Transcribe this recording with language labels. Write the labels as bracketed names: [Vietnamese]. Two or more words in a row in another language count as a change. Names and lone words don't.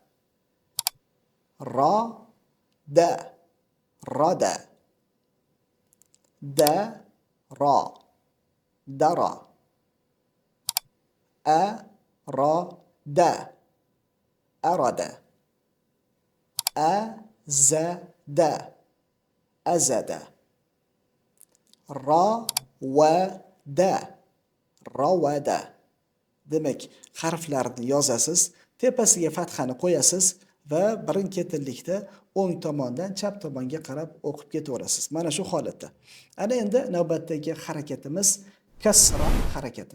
[Uzbek] ra da rada da ra dara a ra da arada a za da azada ra va da ravada. Demak, harflarni yozasiz, tepasiga fathani qo'yasiz va birin-ketinlikda o'ng tomondan chap tomonga qarab o'qib ketaverasiz. Mana shu holatda. Ana endi navbatdagi harakatimiz kasra harakati.